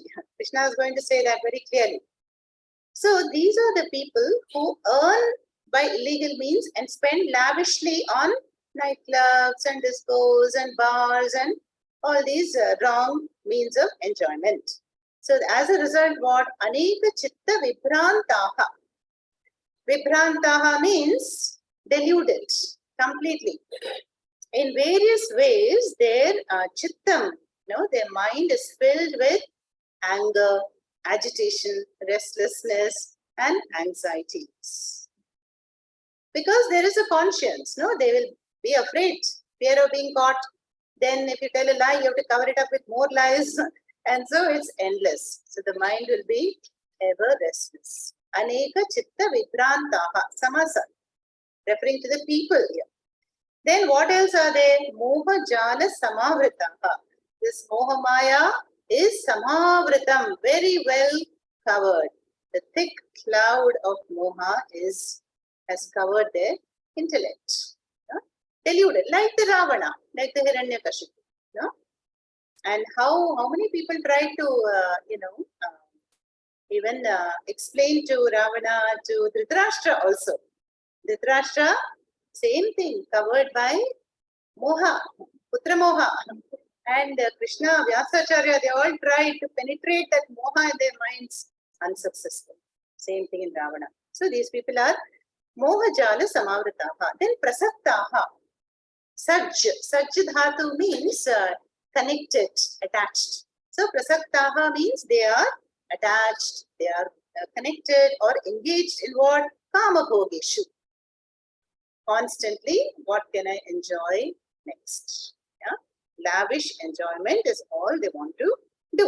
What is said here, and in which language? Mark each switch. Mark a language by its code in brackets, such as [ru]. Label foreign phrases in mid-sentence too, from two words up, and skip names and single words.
[en] Krishna is going to say that very clearly. So these are the people who earn by illegal means and spend lavishly on nightclubs and discos and bars and all these wrong means of enjoyment. So as a result, what? [sa] Aneka chitta vibhrantaha. [en] Vibhrantaha means deluded completely. In various ways, their chittam, their mind is filled with anger, agitation, restlessness, and anxieties. Because there is a conscience, they will be afraid, fear of being caught. Then if you tell a lie, you have to cover it up with more lies. And so it's endless. So the mind will be ever restless. [sa] Aneka chitta vibhrantaha. Samasa. [en] Referring to the people here. Then what else are there? [sa] Moha jala samavritaha. [en] This [sa] moha maya [en] is samavritam. Very well covered. The thick cloud of moha has covered their intellect. Deluded. Like the Ravana. Like the Hiranyakashipu. And how many people try to, even explain to Ravana, to Dhritarashtra also. Dhritarashtra, same thing, covered by moha, [sa] putra moha. [en] And Krishna, Vyasacharya, they all tried to penetrate that moha in their minds, unsuccessful. Same thing in Ravana. So these people are [sa] moha jala samavritaha. [en] Then prasaktaha. [sa] Sajj dhatu [en] means connected, attached. So prasaktaha means they are attached, they are connected or engaged in what? [sa] Kama bhogeshu. [en] Constantly, what can I enjoy next? Lavish enjoyment is all they want to do.